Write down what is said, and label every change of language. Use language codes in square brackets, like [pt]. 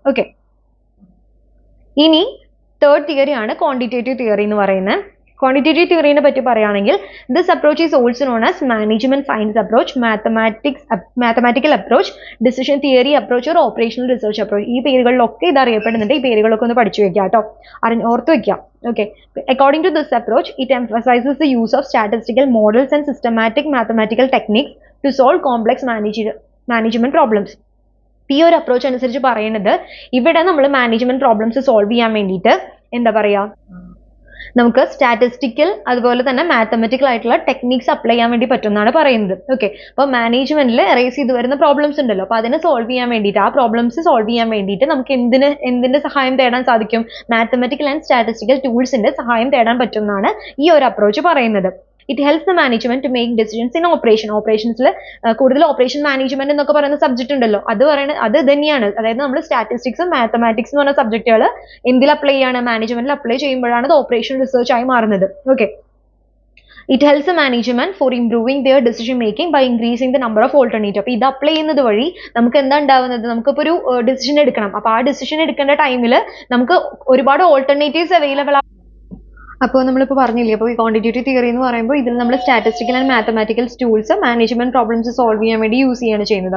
[ml] Okay, ഇനി third തിയറിയാണ് quantitative theory എന്ന് പറയുന്നത്. ക്വാണ്ടിറ്റേറ്റീവ് തിയറിനെ പറ്റി പറയുകയാണെങ്കിൽ, [en] This approach is also known as management science approach, mathematical approach, decision theory approach or operational research approach. [ml] ഈ പേരുകളിലൊക്കെ ഇത് അറിയപ്പെടുന്നുണ്ട്. ഈ പേരുകളൊക്കെ ഒന്ന് പഠിച്ചു വെക്കുക കേട്ടോ, ഓർത്ത് വെക്കാം. [en] Okay, according to this approach, it emphasizes the use of statistical models and systematic mathematical techniques to solve complex management problems. [ml] ഈ ഒരു അപ്രോച്ച് അനുസരിച്ച് പറയുന്നത്, ഇവിടെ നമ്മൾ മാനേജ്മെന്റ് പ്രോബ്ലംസ് സോൾവ് ചെയ്യാൻ വേണ്ടിയിട്ട് എന്താ പറയാ, നമുക്ക് സ്റ്റാറ്റിസ്റ്റിക്കൽ അതുപോലെ തന്നെ മാത്തമെറ്റിക്കൽ ആയിട്ടുള്ള ടെക്നിക്സ് അപ്ലൈ ചെയ്യാൻ വേണ്ടി പറ്റുമെന്നാണ് പറയുന്നത്. ഓക്കെ, അപ്പോൾ മാനേജ്മെന്റിൽ റേസ് ചെയ്ത് വരുന്ന പ്രോബ്ലംസ് ഉണ്ടല്ലോ, അപ്പോൾ അതിനെ സോൾവ് ചെയ്യാൻ വേണ്ടിയിട്ട്, ആ പ്രോബ്ലംസ് സോൾവ് ചെയ്യാൻ വേണ്ടിയിട്ട് നമുക്ക് എന്തിന്റെ സഹായം തേടാൻ സാധിക്കും, മാത്തമെറ്റിക്കൽ ആൻഡ് സ്റ്റാറ്റിസ്റ്റിക്കൽ ടൂൾസിന്റെ സഹായം തേടാൻ പറ്റുമെന്നാണ് ഈ ഒരു അപ്രോച്ച് പറയുന്നത്. [en] It helps the management to make decisions in operation. [ml] ഓപ്പറേഷൻസിൽ കൂടുതൽ ഓപ്പറേഷൻ മാനേജ്മെന്റ് എന്നൊക്കെ പറയുന്ന സബ്ജക്ട് ഉണ്ടല്ലോ, അത് തന്നെയാണ്. അതായത് നമ്മൾ സ്റ്റാറ്റിസ്റ്റിക്സും മാത്തമാറ്റിക്സ് എന്ന് പറഞ്ഞ സബ്ജക്റ്റുകൾ എന്തിൽ അപ്ലൈ ചെയ്യാണ്, മാനേജ്മെന്റിൽ അപ്ലൈ ചെയ്യുമ്പോഴാണ് അത് ഓപ്പറേഷൻ റിസർച്ച് ആയി മാറുന്നത്. [en] Okay, it helps the management for improving their decision making by increasing the number of alternatives. [ml] അപ്പോൾ ഇത് അപ്ലൈ ചെയ്യുന്നത് വഴി നമുക്ക് എന്താ ഉണ്ടാവുന്നത്, നമുക്കിപ്പോൾ ഒരു ഡിസിഷൻ എടുക്കണം. അപ്പോൾ ആ ഡിസിഷൻ എടുക്കേണ്ട ടൈമിൽ നമുക്ക് ഒരുപാട് ഓൾട്ടർനേറ്റീവ്സ് അവൈലബിൾ ആണ്. അപ്പോൾ നമ്മളിപ്പോൾ പറഞ്ഞില്ലേ, അപ്പോൾ ഈ ക്വാണ്ടിറ്റേറ്റീവ് തിയറി എന്ന് പറയുമ്പോൾ ഇതിൽ നമ്മൾ statistical and mathematical tools management problems solve ചെയ്യാൻ വേണ്ടി യൂസ് ചെയ്യാണ് ചെയ്യുന്നത്.